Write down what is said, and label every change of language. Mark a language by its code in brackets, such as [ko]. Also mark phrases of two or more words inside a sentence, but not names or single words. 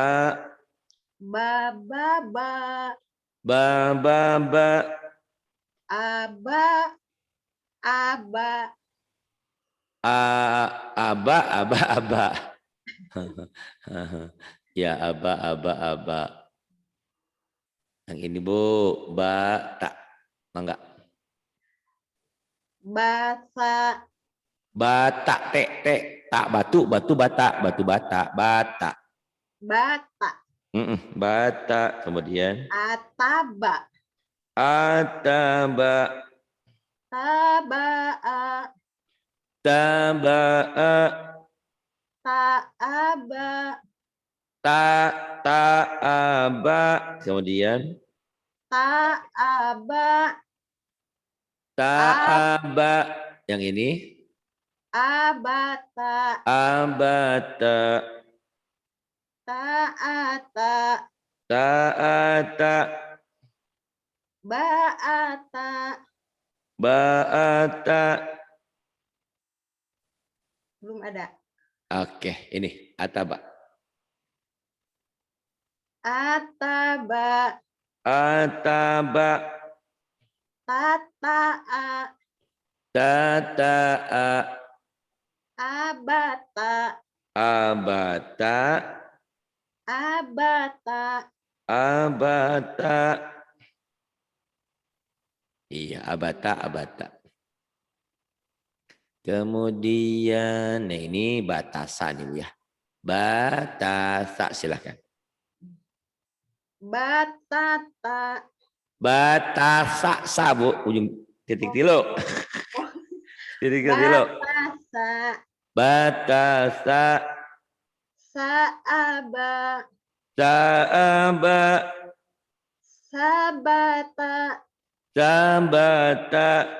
[id] ba ba ba ba ba aba aba aba. Ya aba. Yang ini Bu, bata. Mangga. basa Bata, tak batu bata, bata. bata Bata, kemudian ataba ataba, tabaa tabaa, taaba taaba, kemudian taaba taaba, yang ini abata abata, taata taata, baata baata. belum ada. Oke, ini ataba. Ataba Ataba, tataa tataa, abata abata, abata abata. Iya, abata. Kemudian, nah ini batasan ibu ya. Batasa, silahkan. batata Batasa, sabu, ujung [su] titik tilu. Titik tilu. [id] batasa Batasa, saaba saaba, sabata sabata,